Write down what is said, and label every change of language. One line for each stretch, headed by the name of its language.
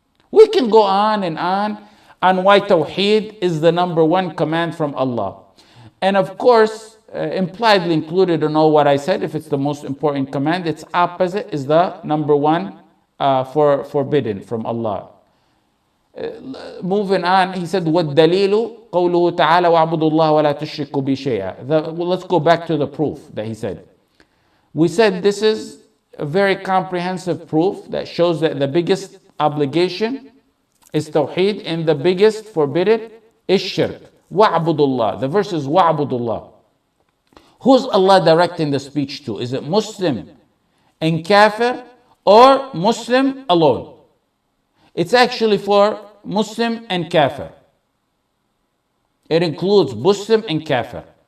English: We can go on and on why Tawheed is the number one command from Allah. And of course, impliedly included in all what I said, if it's the most important command, its opposite is the number one forbidden from Allah. Moving on, he said,
Arabic: وَالدَّلِيلُ قَوْلُهُ تَعَالَى وَاعْبُدُوا اللَّهَ وَلَا تُشْرِكُوا بِهِ شَيْئًا.
English: Let's go back to the proof that he said. We said this is a very comprehensive proof that shows that the biggest obligation is Tawheed and the biggest forbidden is Shirk.
Arabic: وَاعْبُدُوا اللَّهَ.
English: The verse is
Arabic: وَاعْبُدُوا اللَّهَ.
English: Who's Allah directing the speech to? Is it Muslim and Kafir or Muslim alone? It's actually for Muslim and Kafir. It includes Muslim and Kafir.